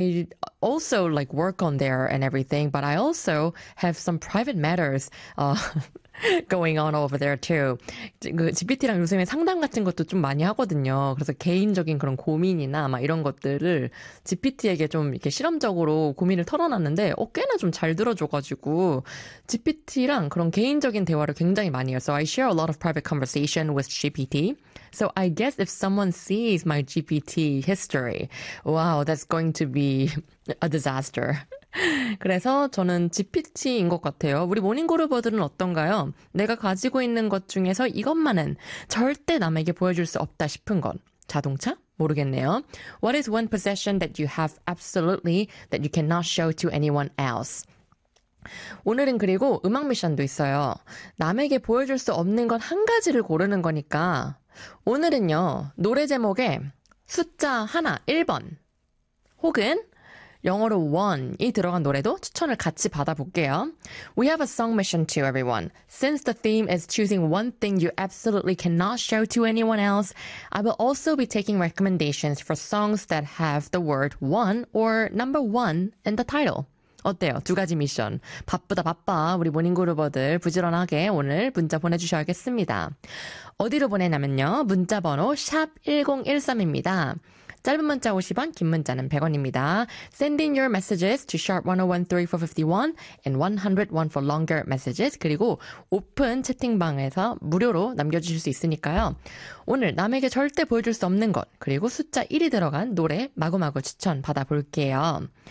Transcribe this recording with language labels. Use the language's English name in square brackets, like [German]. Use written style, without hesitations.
[English] I also like work on there and everything, but I also have some private matters going on over there too. [Korean] 그 GPT랑 요즘에 상담 같은 것도 좀 많이 하거든요. 그래서 개인적인 그런 고민이나 막 이런 것들을 GPT에게 좀 이렇게 실험적으로 고민을 털어놨는데, 꽤나 좀잘 들어줘가지고 GPT랑 그런 개인적인 대화를 굉장히 많이 해요. [English] So I share a lot of private conversation with GPT. So I guess if someone sees my GPT history, wow, that's going to be a disaster. [Korean] 그래서 저는 GPT인 것 같아요. 우리 모닝그룹버들은 어떤가요? 내가 가지고 있는 것 중에서 이것만은 절대 남에게 보여줄 수 없다 싶은 건 자동차? 모르겠네요. [English] What is one possession that you have absolutely that you cannot show to anyone else? [Korean] 오늘은 그리고 음악 미션도 있어요. 남에게 보여줄 수 없는 건한 가지를 고르는 거니까 오늘은요, 노래 제목에 숫자 하나, 1번 혹은 영어로 one이 들어간 노래도 추천을 같이 받아볼게요. [English] We have a song mission too, everyone. Since the theme is choosing one thing you absolutely cannot show to anyone else, I will also be taking recommendations for songs that have the word one or number one in the title. [Korean] 어때요? 두 가지 미션. 바쁘다, 바빠. 우리 모닝그루버들 부지런하게 오늘 문자 보내주셔야겠습니다. 어디로 보내냐면요. 문자 번호 샵1013입니다. 짧은 문자 50원, 긴 문자는 100원입니다. [English] Send in your messages to sharp1013 for 51 and 101 for longer messages. [Korean] 그리고 오픈 채팅방에서 무료로 남겨주실 수 있으니까요. 오늘 남에게 절대 보여줄 수 없는 것, 그리고 숫자 1이 들어간 노래 마구마구 추천 받아볼게요.